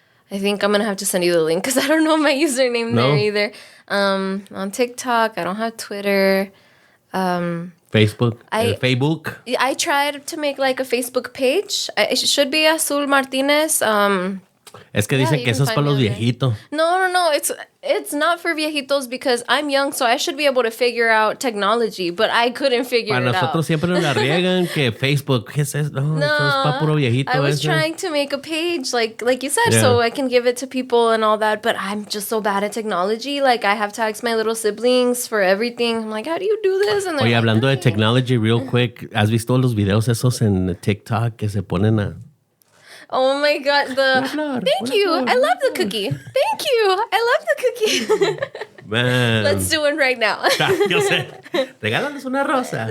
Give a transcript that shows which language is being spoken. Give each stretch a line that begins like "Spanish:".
English: I think I'm going to have to send you the link because I don't know my username there either. On TikTok, I don't have Twitter. Facebook. Facebook. I tried to make like a Facebook page. It should be Azul Martinez.
Spanish: Es que dicen que eso es para los viejitos. No.
English: It's not for
Spanish: viejitos
English: because I'm young, so I should be able to figure out technology, but I couldn't figure it out.
Spanish: Para nosotros siempre nos la riegan que Facebook, ¿qué es eso? No, eso es para puro viejito.
English: I was trying to make a page, like you said, so I can give it to people and all that, but I'm just so bad at technology. Like, I have to ask my little siblings for everything. I'm like, how do you do this? And
Spanish: oye, hablando de
English: technology, real quick,
Spanish: ¿has visto los videos esos en TikTok que se ponen a...
English: Oh my God, thank you. I love the cookie. Thank you. I love the cookie. Man. Let's do it right now.
Spanish: Yo sé. Regálales una rosa.